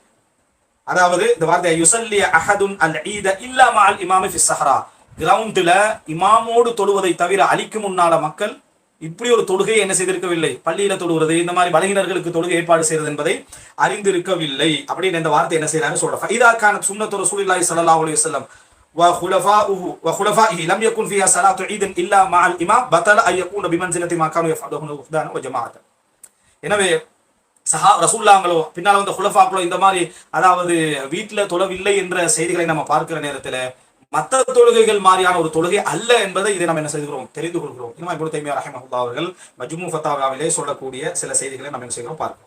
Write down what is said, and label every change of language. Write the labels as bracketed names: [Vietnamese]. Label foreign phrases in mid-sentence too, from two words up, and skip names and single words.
[Tamil] அதாவது இந்த வார்த்தை [Arabic] يصلي أحد العيد إلا مع الإمام في الصحراء, [Tamil] கிரவுண்ட்ல இமாமோடு தொழுவதை தவிர அலிக்கு முன்னால மக்கள் இப்படி ஒரு தொழுகை என்ன செய்திருக்கவில்லை, பள்ளியில தொழுகிறது இந்த மாதிரி பலகினர்களுக்கு தொழுகை ஏற்பாடு செய்வது என்பதை அறிந்திருக்கவில்லை அப்படின்னு இந்த வார்த்தை என்ன செய்யறாங்க சொல்றாங்க. [Arabic] فإذا كانت سنة رسول الله صلى الله عليه وسلم وخلفائه لم يكن فيها صلاة عيد إلا مع الإمام بطل أن يكون بمنزلة ما كانوا يفعلون وفدانا وجماعة. [Tamil] எனவே ரசூலுல்லாஹ்களோ பின்னால் வந்த குலஃபாக்களோ இந்த மாதிரி அதாவது வீட்டுல தொழவில்லை என்ற செய்திகளை நம்ம பார்க்கிற நேரத்துல மற்ற தொழுகைகள் மாதிரியான ஒரு தொழுகை அல்ல என்பதை இதை நம்ம என்ன செய்கிறோம், தெரிந்து கொள்கிறோம். இமாம் இப்னு தைமியா ரஹிமஹுல்லாஹ் அவர்கள் மஜ்மு ஃபத்தாவாவிலே சொல்லக்கூடிய சில செய்திகளை நம்ம என்ன செய்கிறோம் பார்க்கிறோம்.